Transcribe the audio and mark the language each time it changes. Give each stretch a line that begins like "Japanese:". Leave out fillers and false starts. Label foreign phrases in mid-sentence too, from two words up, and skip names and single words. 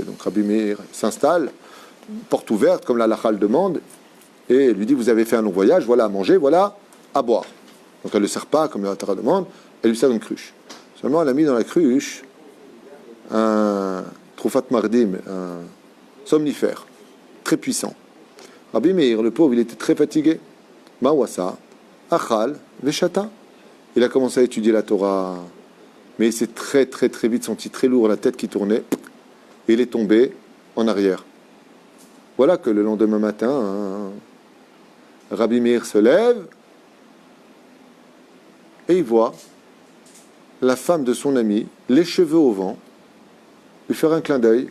French: Donc Rabbi Meir s'installe, porte ouverte comme la halakha le demande, et lui dit vous avez fait un long voyage, voilà à manger, voilà à boire. Donc elle ne le sert pas comme la halakha demande, elle lui sert une cruche. Seulement elle a mis dans la cruche un
Hebrew: תרופת מרדים,
French: un somnifère très puissant. Rabbi Meir, le pauvre, il était très fatigué.
Hebrew: מעשה, אכל, ושתה.
French: Il a commencé à étudier la Torah, mais il s'est très très très vite senti très lourd, la tête qui tournait, et il est tombé en arrière. Voilà que le lendemain matin, Rabbi Meir se lève et il voit la femme de son ami, les cheveux au vent, lui faire un clin d'œil.